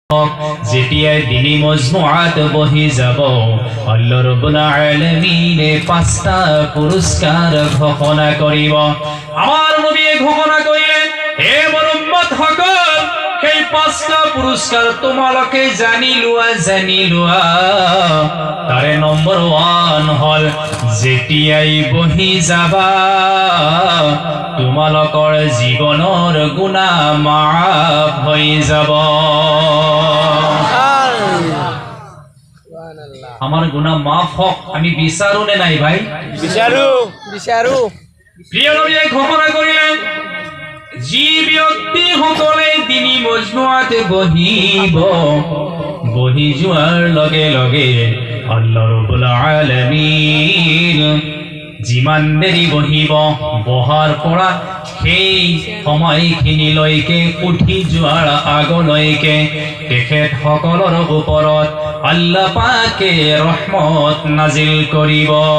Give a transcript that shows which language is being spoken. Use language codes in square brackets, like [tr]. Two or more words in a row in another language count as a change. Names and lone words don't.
[as] যেতিয়াই দিনী মজমুআত বহি যাব আল্লাহ রাব্বুল আলামিনে 5টা পুরস্কার ঘোষণা করিব। আমার নবী ঘোষণা করিলেন, হে মোৰ উম্মত সকল, সেই 5টা পুরস্কার তোমালোকে জানি লোৱা। তাৰে নম্বৰ 1 হল, যেতিয়াই বহি যাবা তোমালোকৰ জীৱনৰ গুনাহ মাফ হৈ যাব। আমার গুনাহ মাফ হোক, আমি বিচাৰো নে নাই ভাই? বিচাৰো। প্রিয় নবী ঘোষণা করিলেন, যি ব্যক্তি সকলে দিনী মজমুআতে বহি যোৱাৰ লগে লগে আল্লাহ ৰাব্বুল আলামিন যিমান দেৰি বহিব, বহাৰ পৰা সেই সময়খিনিলৈকে উঠি যোৱাৰ আগলৈকে তেখেতসকলৰ ওপৰত আল্লাহ পাকে ৰহমত নাজিল কৰিব।